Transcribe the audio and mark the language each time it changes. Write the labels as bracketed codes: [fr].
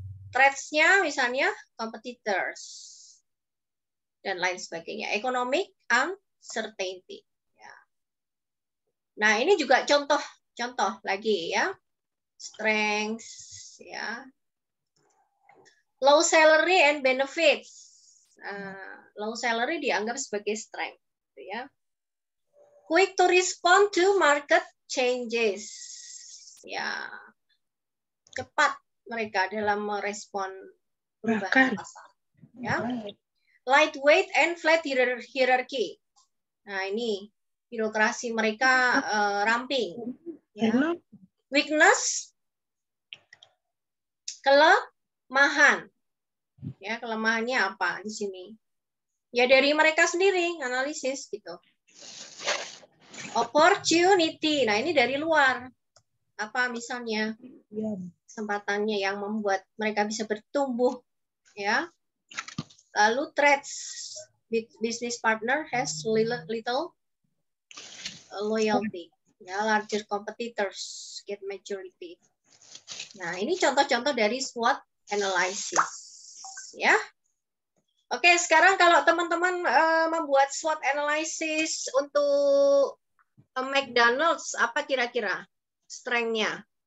[id] Threats-nya misalnya competitors dan lain sebagainya. [en] Economic uncertainty. [id] Ya. Nah, ini juga contoh lagi ya. [en] Strengths, ya. Low salary and benefits. [id] Low salary dianggap sebagai strength, ya. [en] Quick to respond to market changes. [id] Ya, cepat mereka dalam merespon perubahan pasar. Ya. [en] Lightweight and flat hierarchy. [id] Nah, ini birokrasi mereka ramping. Ya. [en] Weakness, kelemahan. [id] Ya, kelemahannya apa di sini? Ya dari mereka sendiri analisis gitu. Opportunity. Nah, ini dari luar. Apa misalnya? Kesempatannya yang membuat mereka bisa bertumbuh, ya. Lalu threats. [en] Business partner has little loyalty. Ya, larger competitors get majority. [id] Nah, ini contoh-contoh dari SWOT analysis, ya. Oke, sekarang kalau teman-teman membuat SWOT analysis untuk McDonald's, apa kira-kira strength-nya?